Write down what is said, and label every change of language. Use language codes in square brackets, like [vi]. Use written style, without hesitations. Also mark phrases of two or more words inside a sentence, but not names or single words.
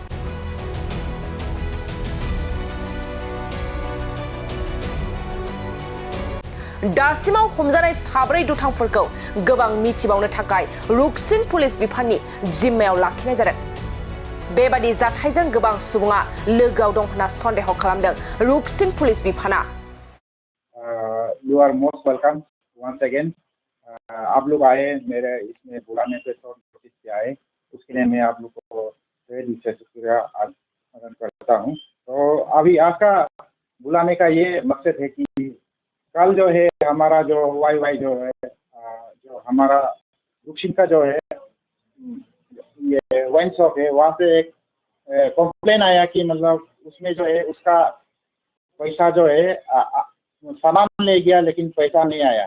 [brx] दासिमाव हमजानाय साब्रै दुथांफोरखौ गोबां मिथिबावनो थाखाय रुकसिन पुलिस बिफाननि जिम्मायाव लाखिनाय जादों। बेबादि जाथायजों गोबां सुबुङा लोगोआव दं होनना सन्देह खालामदों रुकसिन पुलिस बिफाना। [en] You are most welcome once again. [hi] आप लोग आए मेरे इसमें बुलाने पे तो नोटिस किया है, उसके लिए मैं आप लोग को तहे दिल से शुक्रिया अदा करता हूँ। तो अभी आज का बुलाने का ये मकसद है कि कल जो है हमारा जो YY जो है जो हमारा रुकसिन का जो है ये वाइन शॉप है, वहाँ से एक कंप्लेन आया कि मतलब उसमें जो है उसका पैसा जो है सामान ले गया लेकिन पैसा नहीं आया।